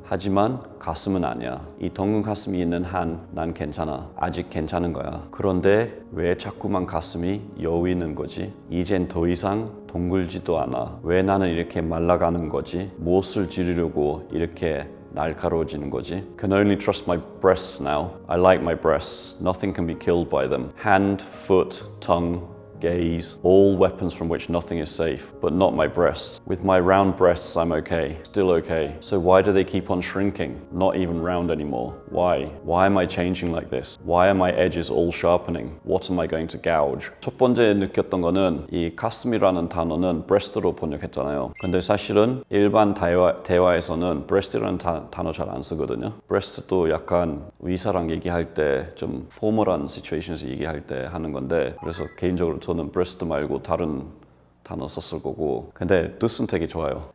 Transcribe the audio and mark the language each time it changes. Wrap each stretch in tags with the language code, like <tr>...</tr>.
<ko>하지만 가슴은 아니야. 이 덩근 가슴이 있는 한 난 괜찮아. 아직 괜찮은 거야. 그런데 왜 자꾸만 가슴이 여위는 거지? 이젠 더 이상 동글지도 않아. 왜 나는 이렇게 말라가는 거지? 무엇을 지르려고 이렇게 날카로워지는 거지?</ko> <en>Can only trust my breasts now. I like my breasts. Nothing can be killed by them. Hand, foot, tongue, gaze, all weapons from which nothing is safe, but not my breasts. With my round breasts, I'm okay, still okay. So why do they keep on shrinking? Not even round anymore. Why? Why am I changing like this? Why are my edges all sharpening? What am I going to gouge?</en> <ko>첫 번째 느꼈던 거는, 이 가슴이라는 단어는 breast로 번역했잖아요. 근데 사실은 일반 대화에서는 breast라는 단어 잘 안 쓰거든요. breast도 약간 의사랑 얘기할 때 좀 포멀한 situation에서 얘기할 때 하는 건데, 그래서 개인적으로 저는 breast 말고 다른 단어 썼을 거고, 근데 뜻은 되게 좋아요.</ko>